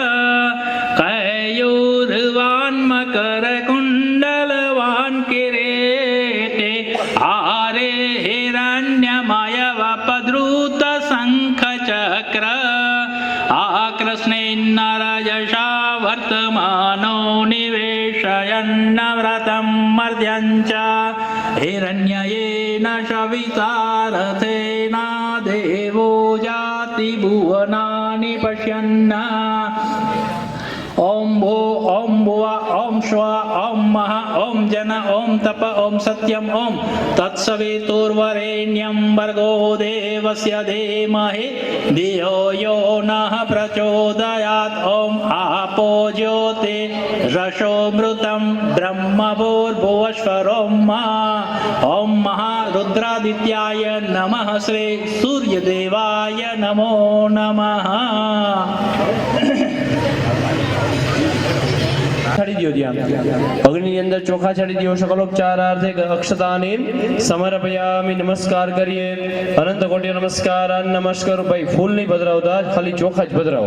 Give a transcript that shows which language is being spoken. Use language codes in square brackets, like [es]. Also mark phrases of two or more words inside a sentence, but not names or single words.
[sa] કયુર્વાન મકર કુંડલવાન કિરીટે હારે હિરણ્યમય વપદ્રુત શંખ ચક્ર આકૃષ્ણેન્નરયશા વર્તમાનો નિવેશયન્ન વ્રતમ મર્દ્યંચ हिरण्ययेन शवितारथेना देवो जाति भुवनानि पश्यन् ओम भो ओम भुवा ओम श्व ओम महा ओम जन ओम तप ओम सत्यम ओम तत्सवितुर्वरेण्यं भर्गो देवस्य धीमहि धियो यो नः प्रचोदयात्. ओम आपो ज्योति रसोमृतं ब्रह्मभूर्भुवस्वरों ओम महारुद्रादित्याय नमः श्री सूर्यदेवाय नमो नमः. [gu] છડી દો ત્યાં અગ્નિની અંદર ચોખા છડી દો. [sa] સકલોપચારાર્થે અક્ષતાની સમર્પયામિ. [gu] નમસ્કાર કરીએ. [sa] અનંત કોટી નમસ્કારાન નમસ્કારો. [gu] ભાઈ ફૂલ નહીં પધરાવતા, ખાલી ચોખા જ પધરાવો.